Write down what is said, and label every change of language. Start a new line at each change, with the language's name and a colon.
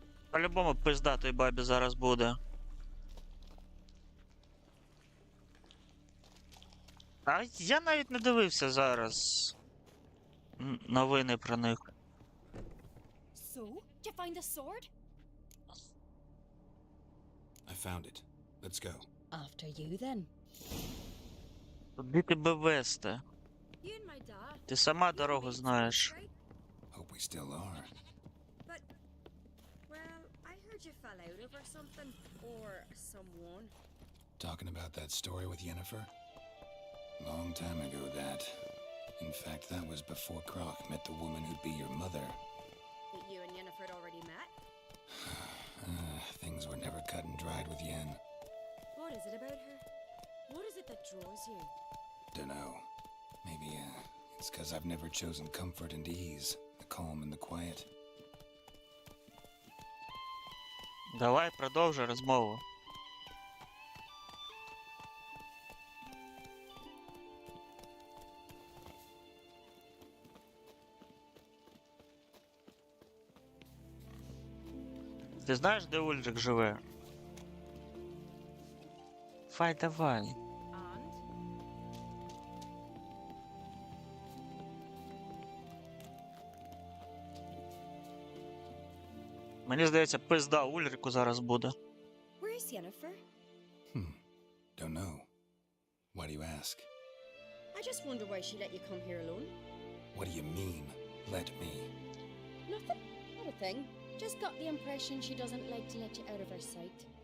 Ukrainian: По-любому пиздатої бабі зараз буде. А я навіть не дивився зараз новини про них.
English: So, did you find the sword? I found it. Let's go. After you, then.
Ukrainian: Куди тебе вести?
English: You and my dad.
Ukrainian: Ти сама дорогу знаєш.
English: Hope we still are. But, well, I heard you fell out over something. Or someone. Talking about that story with Yєніфєр? Long time ago, that. In fact, that was before Croc met the woman who'd be your mother. That you and Yєніфєr already met? Things were never cut and dried with Yen. What is it about her? What is it that draws you? Dunno. Maybe, it's 'cause I've never chosen comfort and ease, the calm and the quiet.
Ukrainian: Давай продовжуй розмову. Ти знаєш, де Ульрик живе? Фай, давай. Мені здається, пизда Ульрику зараз буде.
English: Where is Yєніфєr? Don't know. Why do you ask? I just wonder why she let you come here alone. What do you mean, let me? Nothing. Not a thing. Just got the impression she doesn't like to let you out of her sight.